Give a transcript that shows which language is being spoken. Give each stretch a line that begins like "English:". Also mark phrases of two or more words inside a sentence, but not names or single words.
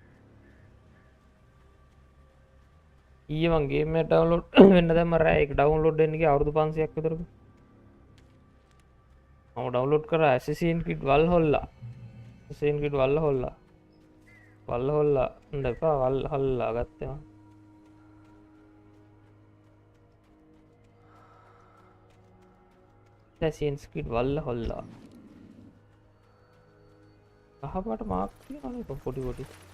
Sinhala: ඊයේ මං ගේම් එක ඩවුන්ලෝඩ් වෙන්න දැම්ම රෑ ඒක ඩවුන්ලෝඩ් වෙන්න ගියා අවුරුදු 500ක් විතර. මම ඩවුන්ලෝඩ් කරා Assassin's Creed Valhalla. Assassin's Creed Valhalla. Valhalla නැපා Valhalla ගත්තා. Assassin's Creed Valhalla. කහපාට මාක් තියනනේ පොඩි පොඩි.